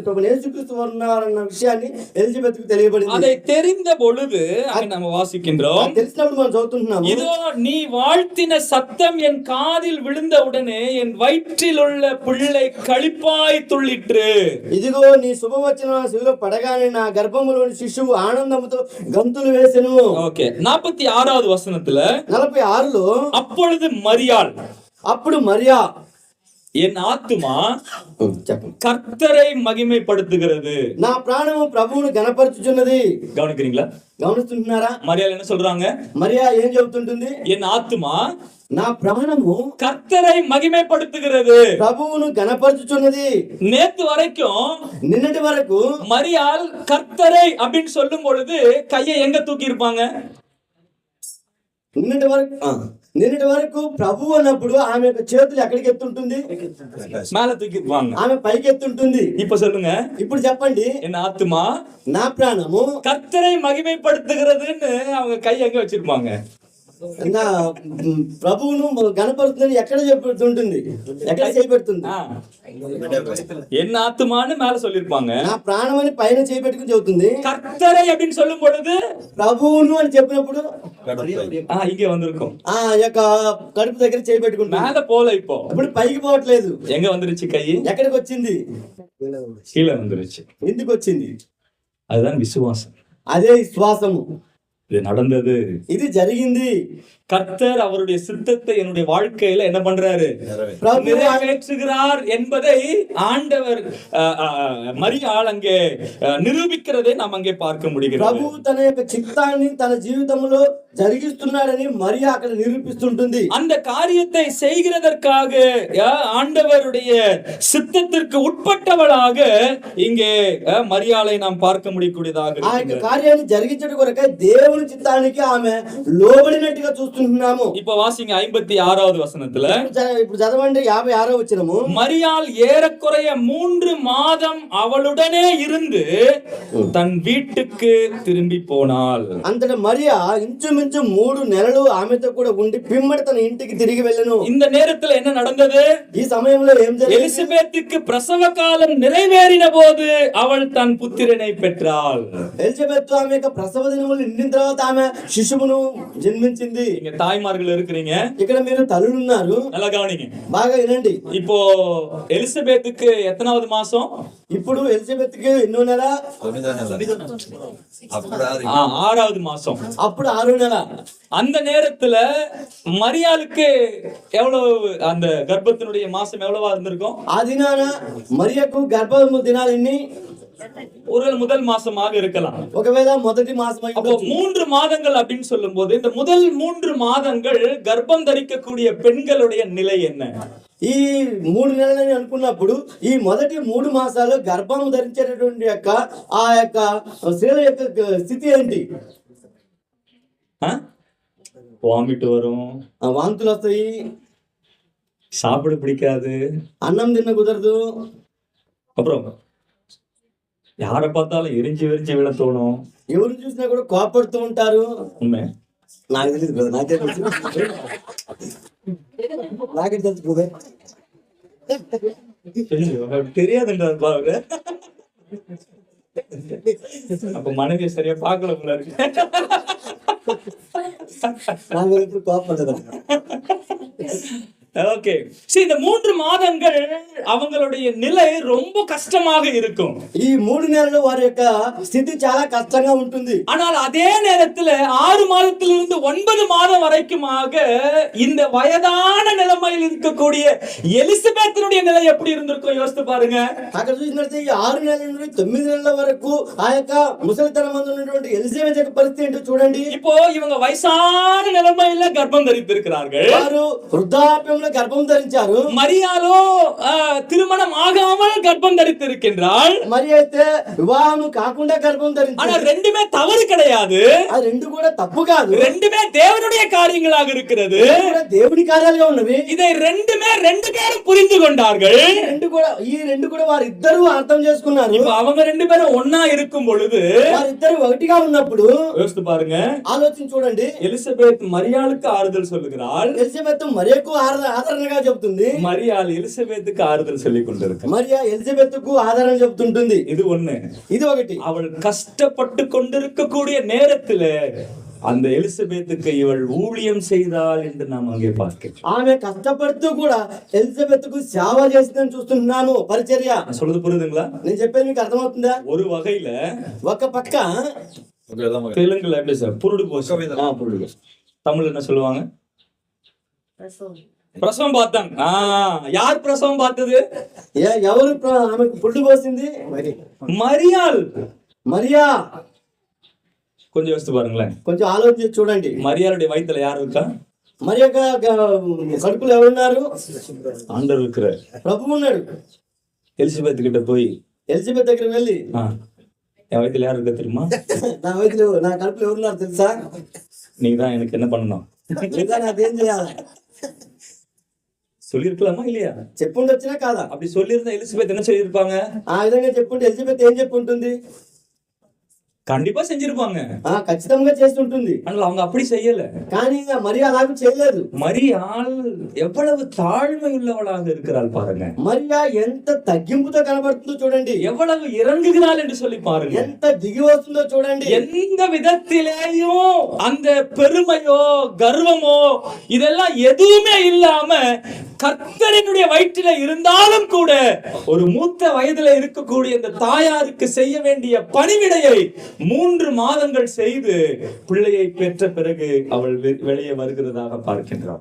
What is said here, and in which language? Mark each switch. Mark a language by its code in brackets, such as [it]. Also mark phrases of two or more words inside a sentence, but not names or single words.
[te] ప్రభు యేసుక్రీస్తు ఉన్నారన్న విషయాన్ని ఎలిజబెత్కు తెలియబడింది. [ta] அதை தெரிந்த பொழுது நம்ம வாசிக்கின்றோம், [te] తెలిసినప్పుడు మనం చదువుతున్నాము, [ta] இதோ நீ வாழ்த்தின சத்தம் என் காதில் விழுந்த உடனே என் வயிற்றில் உள்ள பிள்ளை களிப்பாய் துள்ளிற்று. [te] ఇదిగో నీ శుభవచనం శిలువలో పడగానే నా గర్భములోని శిశువు ఆనందముతో గంతులు వేసెను. [ta] ఓకే, 46வது వచనத்துல [te] 46లో [ta] அப்பொழுது மரியாள், [te] అప్పుడు మరియా, [ta] என் ஆத்துமா கர்த்தரை மகிமைப்படுத்துகிறது, [te] నా ప్రాణము ప్రభువును గణపరచుచున్నది. [ta] கவனிக்கிறீங்களா? [te] గమనిస్తున్నారా? [ta] மரியாள் என்ன சொல்றாங்க? [te] మరియా ఏం చెబుతుంటుంది? [ta] என் ஆத்துமா [te] నా ప్రాణము [ta] கர்த்தரை மகிமைப்படுத்துகிறது, [te] ప్రభువును గణపరచుచున్నది. [ta] நேத்து வரைக்கும், [te] నిన్నటి వరకు [ta] மரியாள் கர்த்தரை அப்படின்னு சொல்லும் பொழுது கையை எங்க தூக்கி இருப்பாங்க? [te] నిన్నటి వరకు ప్రభు అన్నప్పుడు ఆమె యొక్క చేతులు ఎక్కడికి ఎత్తుంటుంది? [ta] மேல தூக்கி இருப்பாங்க. [te] ఆమె పైకి ఎత్తుంటుంది. [ta] இப்ப சொல்லுங்க, [te] ఇప్పుడు చెప్పండి, [ta] என் ஆத்துமா [te] నా ప్రాణము [ta] கர்த்தரை மகிமைப்படுத்துகிறதுன்னு அவங்க கை எங்க வச்சிருப்பாங்க? [te] ఇంకా ప్రభువును గణపరుస్తుందని ఎక్కడ చెప్తుంటుంది, ఎక్కడ చేయబెడుతుంది? [ta] என் ஆத்துமான்னு மேல சொல்லிருப்பாங்க. [te] నా ప్రాణం అని పైన చేయబెట్టుకుని చెబుతుంది. [ta] கர்த்தரை அப்படின்னு சொல்லும் பொழுது [te] ప్రభువును అని చెప్పినప్పుడు [ta] இங்க வந்திருக்கும். [te] ఆ యొక్క కడుపు దగ్గర చేయబెట్టుకుంటుంది. [ta] மேல போல இப்போ [te] ఇప్పుడు పైకి పోవట్లేదు. [ta] எங்க வந்துருச்சு? கை [te] ఎక్కడికి వచ్చింది? [ta] கீழே வந்துருச்சு. [te] ఎందుకు వచ్చింది? [ta] அதுதான் விசுவாசம். [te] అదే విశ్వాసము. [ta] இது நடந்தது, [te] ఇది జరిగింది. [ta] கர்த்தர் அவருடைய சித்தத்தை என்னுடைய வாழ்க்கையில என்ன பண்றாரு? நிறைவேற்றுகிறார் என்பதை ஆண்டவர் மரியாள் அங்கே நிரூபிக்கிறதை நாம் அங்கே பார்க்க முடிகிறது. [te] ప్రభు తన యొక్క చిత్తాన్ని తన జీవితంలో జరిగిస్తున్నాడని మరియా అక్కడ నిరూపిస్తుంటుంది. [ta] அந்த காரியத்தை செய்கிறதற்காக ஆண்டவருடைய சித்தத்திற்கு உட்பட்டவளாக இங்கே மரியாளை நாம் பார்க்க முடியக்கூடியதாக [te] ఆ యొక్క కార్యాన్ని జరిగించడం కొరకే దేవుని చిత్తానికి ఆమె లోబడినట్టుగా చూస్తున్నాము. [ta] இப்ப வாசிங்க 56வது வசனத்துல. [te] ఇప్పుడు చదవండి 56వ వచనము. [ta] மரியாள் ஏறக்குறைய 3 மாதம் அவளுடனே இருந்து தன் வீட்டுக்கு திரும்பி போனாள். [te] అంతట మరియా ఇంచుమించు 3 నెలలు ఆమెతో కూడా ఉండి పిమ్మట తన ఇంటికి తిరిగి వెళ్ళను. [ta] இந்த நேரத்துல என்ன நடந்தது? [te] ఈ సమయంలో ఏం జరిగింది? [ta] எலிசபெத்துக்கு பிரசவ காலம் நிறைவேறின போது அவள் தன் புத்திரனை பெற்றாள். [te] ఎలిజబెత్ ఆమె యొక్క ప్రసవ దినములు నిండిన తర్వాత ఆమె శిశువును జన్మించింది. [ta] இங்க தாய்மார்கள் இருக்கிறீங்க, [te] ఇక్కడ మీరు తల్లులు ఉన్నారు, [ta] நல்லா கவனிங்க, [te] బాగా వినండి. [ta] இப்போ எலிசபெத்துக்கு எத்தனாவது மாசம்? [te] ఇప్పుడు ఎలిజబెత్ కి ఎన్నో నెల? [ta] 6வது மாசம். [te] అప్పుడు 6వ నెల. [ta] அந்த நேரத்துல மரியாளுக்கு எவ்வளவு அந்த கர்ப்பத்தினுடைய மாசம் எவ்வளவா இருந்திருக்கும்? [te] ఆ దినాన మరియకు గర్భము దినాలు ఎన్ని? [ta] ஒரு முதல் மாசமாக இருக்கலாம். [te] ఒకవేళ మొదటి మాసం అయి [ta] அப்போ 3 மாதங்கள் அப்படின்னு சொல்லும் போது இந்த முதல் 3 மாதங்கள் கர்ப்பம் தரிக்கக்கூடிய பெண்களுடைய நிலை என்ன? [te] ఈ 3 నెలలని అనుకున్నప్పుడు ఈ మొదటి 3 మాసాలు గర్భం ధరించేటటువంటి యొక్క ఆ యొక్క స్త్రీల యొక్క స్థితి ఏంటి? [ta] வாமிட் வரும், [te] వాంతులు వస్తాయి, [ta] சாப்பிட பிடிக்காது, [te] అన్నం తిన్న కుదరదు, [ta] அப்புறம் யாரை பார்த்தாலும் எரிஞ்சு விழ தோணும், [te] ఎవరు చూసినా కూడా కోపడుతూ ఉంటారు. [ta] உண்மை [te] నాకు తెలియదు కదా, నాకే తెలుసు, నాకే తెలుసు పోదే. [ta] தெரியாதுன்றார் பாருங்க. அப்ப மனைவி சரியா பார்க்கல போல இருக்கு. நாங்கள் எப்படி கோபப்பட்டது? ஓகே, சரி, இந்த 3 மாதங்கள் அவங்களுடைய நிலை ரொம்ப கஷ்டமாக இருக்கும். [te] ఈ 3 నెలలు వారి యొక్క స్థితి చాలా కష్టంగా ఉంటుంది. [ta] ஆனால் அதே நேரத்துல 6 மாதத்திலிருந்து 9 மாதம் வரைக்குமாக இந்த வயதான நிலைமையில் இருக்கக்கூடிய எலிசபெத்தினுடைய நிலை எப்படி இருந்திருக்கும் யோசித்து பாருங்க. [te] అక్కడ చూసినట్లయితే ఈ 6 నెలల నుండి 9 నెలల వరకు ఆ యొక్క ముసలితనం మందు ఉన్నటువంటి ఎలిజబెత్ యొక్క పరిస్థితి ఏంటో చూడండి. [ta] இப்போ இவங்க వయసాன நிலைமையில கர்ப்பம் தரித்திருக்கிறார்கள். [te] వారు వృద్ధాప్యంలో గర్భం ధరించారు. [ta] మరియాలో திருமணம் ஆகாமல் கர்ப்பம் தரித்திருக்கின்றாள். [te] మరి అయితే వివాహం కాకుండా గర్భం ధరించారు. [ta] ஆனா ரெண்டுமே தவறு கிடையாது, [te] ఆ రెండు కూడా తప్పు కాదు, [ta] ரெண்டுமே தேவனுடைய காரியங்களாக இருக்கிறது. [te] దేవుని కార్యాలుగా ఉన్నవి. [ta] இதை ரெண்டுமே 2 பேரும் புரிந்து கொண்டார்கள். [te] ఈ రెండు కూడా వారిద్దరూ అర్థం చేసుకున్నారు. [ta] இப்ப அவங்க 2 பேரும் ஒண்ணா இருக்கும் பொழுது [te] వారిద్దరు ఒకటిగా ఉన్నప్పుడు [ta] யோசித்து பாருங்க. [te] ఆలోచించి చూడండి. [ta] எலிசபெத் மரியாளுக்கு ஆறுதல் சொல்லுகிறாள், [te] ఎలిజబెత్ మరియకు ఆదరణగా చెబుతుంది, [ta] மரியாள் எலிசபெத்துக்கு ஆறுதல் சொல்லிக் கொண்டிருக்கிறாள். [te] మరియా ఎలిజబెత్ కు ఆదరణ చెబుతుంటుంది. [ta] இது ஒண்ணு. [te] ఇది ఒకటి. [ta] அவள் கஷ்டப்பட்டு கொண்டிருக்கக்கூடிய நேரத்துல அந்த எலிசபெத்துக்கு இவள் ஊழியம் செய்தாள் என்று நாம் அங்கே பார்க்கிறோம். [te] ఆమె కష్టపడుతూ కూడా ఎలిజబెత్ కు సేవ చేసిందని చూస్తున్నాము. పరిచర్య [ta] சொல்றது புரியுதுங்களா? [te] నేను చెప్పేది మీకు అర్థమవుతుందా? [ta] ஒரு வகையில [te] ఒక పక్క [ta] தெலுங்குல எப்படி சார் புருடு போச்சு, தமிழ் என்ன சொல்லுவாங்க? பிரசவம் பார்த்தாங்க. யார் பிரசவம் பார்த்தது? [te] ఎవరు ఆమెకు పురుడు పోసింది? [ta] மரியாள். [te] మరియా. [ta] கொஞ்சம் யோசித்து பாருங்களேன், [te] కొంచెం ఆలోచించి చూడండి. [ta] மரியாளுடைய வயித்துல யார் இருக்கா? [te] మరి యొక్క కడుపులో ఎవరున్నారు? [ta] ஆண்டவர் இருக்கிறார். [te] ప్రభు ఉన్నాడు. [ta] எலிசபெத் கிட்ட போய் [te] ఎలిజబెత్ దగ్గరికి వెళ్ళి [ta] என் வயித்துல யார் இருக்கா தெரியுமா? [te] నా వయసులో నా కడుపులో ఎవరున్నారు తెలుసా? [ta] நீங்க தான் எனக்கு என்ன பண்ணணும் [te] నాదేం చేయాలి [ta] சொல்லிருக்கலாமா இல்லையா? [te] చెప్పుండొచ్చినా కాదా? [ta] அப்படி சொல்லியிருந்தா எலிசபெத் என்ன சொல்லியிருப்பாங்க? [te] ఆ విధంగా చెప్పుంటే ఎలిజబెత్ ఏం చెప్పుంటుంది? [ta] கண்டிப்பா செஞ்சிருப்பாங்க. [te] ఖచ్చితంగా చేసి ఉంటుంది. [ta] ஆனால் அவங்க அப்படி செய்யல. [te] కానీ మరి అలాగ చేయలేదు. [ta] மரியாள் எவ்வளவு தாழ்மை உள்ளவளாக இருக்கிறாள் பாருங்க. [te] మరియా ఎంత తగ్గింపుతో కనబడుతుందో చూడండి. [ta] எவ்வளவு இறங்குகிறாள் என்று சொல்லி பாருங்க. [te] ఎంత దిగి వస్తుందో చూడండి. [ta] எந்த விதத்திலேயும் அந்த பெருமையோ கர்வமோ இதெல்லாம் எதுவுமே இல்லாம கர்த்தரினுடைய வயிற்றில இருந்தாலும் கூட ஒரு மூத்த வயதுல இருக்கக்கூடிய இந்த தாயாருக்கு செய்ய வேண்டிய பணிவிடையை 3 மாதங்கள் செய்து பிள்ளையை பெற்ற பிறகு அவள் வெளியே வருகிறதாக பார்க்கின்றார்.